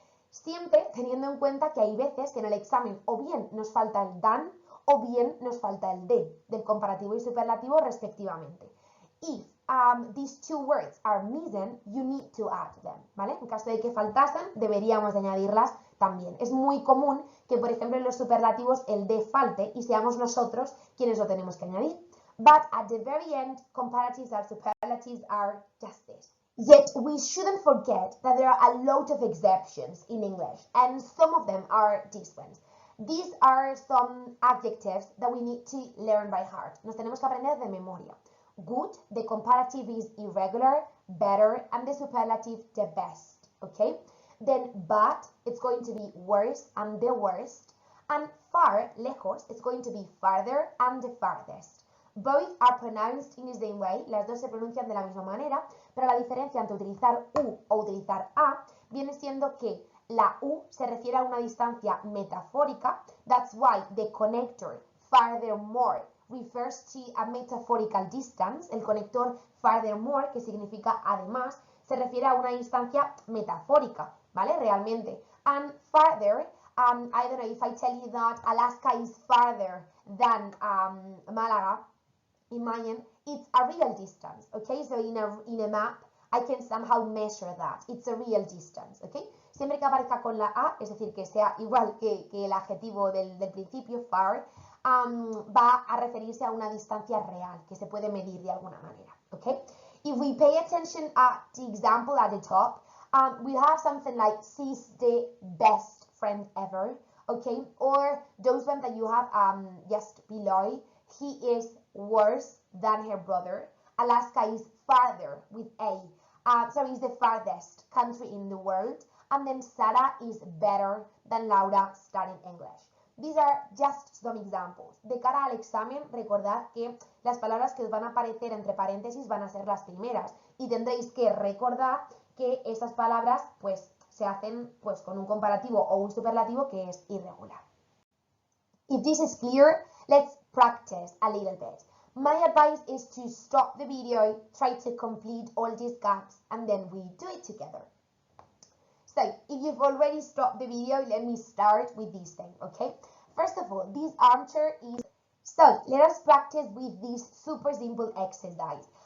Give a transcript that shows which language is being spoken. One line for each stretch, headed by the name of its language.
Spanish: Siempre teniendo en cuenta que hay veces que en el examen o bien nos falta el than o bien nos falta el de, del comparativo y superlativo respectivamente.
English: If these two words are missing, you need to add them, ¿vale?
Spanish: En caso de que faltasen, deberíamos de añadirlas también. Es muy común que, por ejemplo, en los superlativos el de falte y seamos nosotros quienes lo tenemos que añadir.
English: But at the very end, comparatives and superlatives are just this. Yet we shouldn't forget that there are a lot of exceptions in English, and some of them are these ones. These are some adjectives that we need to learn by heart.
Spanish: Nos tenemos que aprender de memoria.
English: Good, the comparative is irregular, better, and the superlative the best, okay? Then bad, it's going to be worse and the worst. And far, lejos, it's going to be farther and the farthest. Both are pronounced in the same way,
Spanish: las dos se pronuncian de la misma manera, pero la diferencia entre utilizar U o utilizar A viene siendo que la U se refiere a una distancia metafórica.
English: That's why the connector furthermore refers to a metaphorical distance.
Spanish: El conector furthermore, que significa además, se refiere a una distancia metafórica, ¿vale? Realmente.
English: And farther, I don't know if I tell you that Alaska is farther than Málaga, imagine it's a real distance, okay? So in a map, I can somehow measure that. It's a real distance, okay?
Spanish: Siempre que aparezca con la A, es decir, que sea igual que el adjetivo del principio, far, va a referirse a una distancia real, que se puede medir de alguna manera, okay?
English: If we pay attention at the example at the top, we have something like she's the best friend ever, okay? Or those ones that you have just below. He is worse than her brother. Alaska is farther with A. Sorry, is the farthest country in the world. And then Sarah is better than Laura studying English. These are just some examples.
Spanish: De cara al examen, recordad que las palabras que os van a aparecer entre paréntesis van a ser las primeras y tendréis que recordar que esas palabras pues se hacen pues con un comparativo o un superlativo que es irregular.
English: If this is clear, let's practice a little bit. My advice is to stop the video, try to complete all these gaps, and then we do it together. So, if you've already stopped the video, let me start with this thing, okay? First of all, this armchair is... So, let us practice with this super simple exercise.